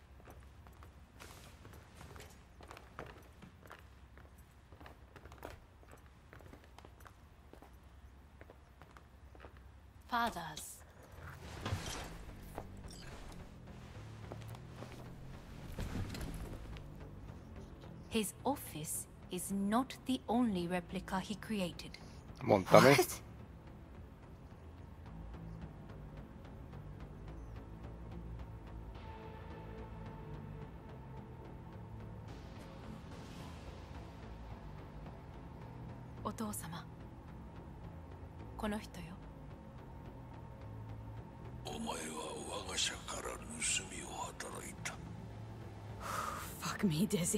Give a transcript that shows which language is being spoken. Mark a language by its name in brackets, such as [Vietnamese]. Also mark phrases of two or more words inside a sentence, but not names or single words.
[English] Father's. His office is not the only replica he created. [Hungarian] Mondtam én. [Japanese] Otou-sama. この人よ。お前は我が社から盗みを働いた。 [English] Fuck me, Dizzy.